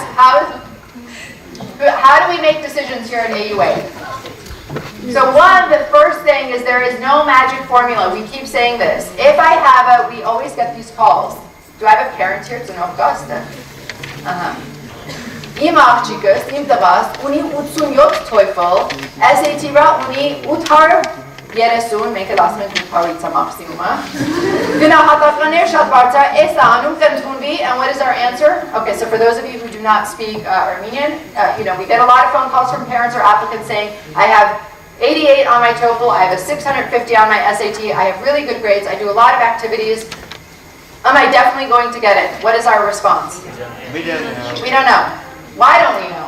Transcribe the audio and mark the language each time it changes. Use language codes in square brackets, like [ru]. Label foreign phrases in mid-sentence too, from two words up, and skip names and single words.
[en] How do we make decisions here at AUA? So the first thing is there is no magic formula. We keep saying this. If I have we always get these calls. Do I have a parent here to know Augusta? [hy] Im աղջիկս, իմ տղաս, ունի 87 TOEFL, SAT-ը ունի 830, մենք էլ ասում ենք 800-ից է մաքսիմումը։ Գնահատականներ շատ բարձր, էս է անում կընդունվի, [en] and what is our answer? Okay, so for those of you who do not speak Armenian, we get a lot of phone calls from parents or applicants saying, I have 88 on my TOEFL, I have a 650 on my SAT, I have really good grades, I do a lot of activities. Am I definitely going to get it? What is our response? We don't know. We don't know. Why don't we know?